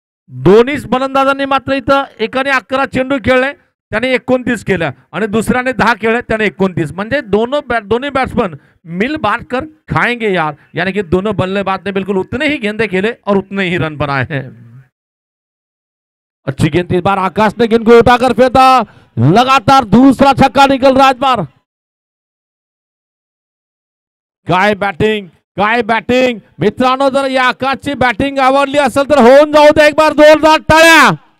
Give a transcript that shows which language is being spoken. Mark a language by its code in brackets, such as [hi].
[mr] दोन्ही फलंदाजांनी मात्र इथं एकाने 11 चेंडू खेळले, त्याने 29 केल्या आणि दुसऱ्याने 10 खेळे, त्याने 29, म्हणजे [hi] दोनों बैट्समैन मिल बांट कर खाएंगे यार, यानी कि दोनों बल्लेबाज ने बिल्कुल उतने ही गेंदे खेले और उतने ही रन बनाए हैं। अच्छी गेंद इस बार आकाश ने गेंद को उठाकर फेंका, लगातार दूसरा छक्का निकल रहा है इस बार। [mr] काय बॅटिंग मित्रांनो, जर या आकाशची बॅटिंग आवडली असेल तर होऊन जाऊ दे एक बार जोरदार टाळ्या।